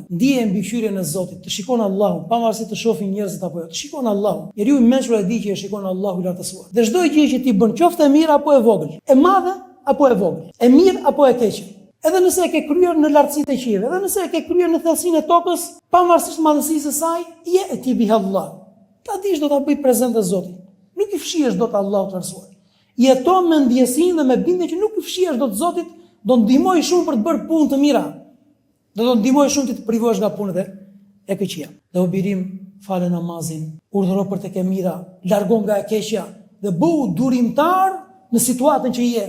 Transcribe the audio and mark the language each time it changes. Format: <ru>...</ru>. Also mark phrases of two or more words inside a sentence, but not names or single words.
<sq>Ndije mbikëqyrjen e Zotit, të shikon Allahun, pavarësisht të shohin njerëzit apo jo, të shikon Allahun. Njeriu i mençur e di që e shikon Allahu i lartësuar. Dhe çdo gjë që ti bën, qoftë e mirë apo e vogël, e madhe apo e vogël, e mirë apo e keqe. Edhe nëse e ke kryer në lartësitë e qiellit, edhe nëse e ke kryer në thellësinë e tokës, pavarësisht madhësisë së saj, je</sq> <ar>يأت بها الله.</ar> <sq>Ta dish do ta bëj prezant e Zotit. Nuk i fshihesh dot Allahut të lartësuar. Jeton me ndjesinë dhe me bindje që nuk i fshihesh dot Zotit, do ndihmoj shumë për të bërë punë të mira. Do ndihmoj shumë të privohesh nga punët e këqija. Dhe o birim, fale namazin, urdhëro për të ke mira, largo nga e keqja dhe bëu durimtar në situatën që je.</sq>